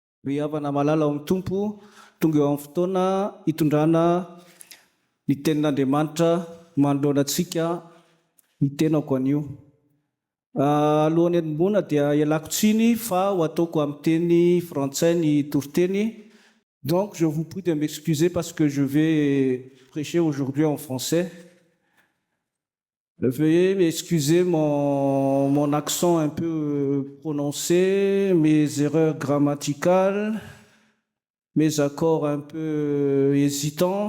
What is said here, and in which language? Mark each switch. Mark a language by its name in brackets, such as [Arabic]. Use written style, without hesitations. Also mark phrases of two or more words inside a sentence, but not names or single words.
[Malagasy] Ry havana malala ao amin'ny tompo tonga eo amin'ny fotoana hitondrana ny tenin'Andriamanitra manoloana antsika ny tenako anio. Alohan'ny hanomboana dia ialako tsiny fa ho ataoko amin'ny teny frantsay ny toriteny. [French] Donc je vous prie de m'excuser parce que je vais prêcher aujourd'hui en français. Veuillez m'excuser mon accent un peu prononcé, mes erreurs grammaticales, mes accords un peu hésitants.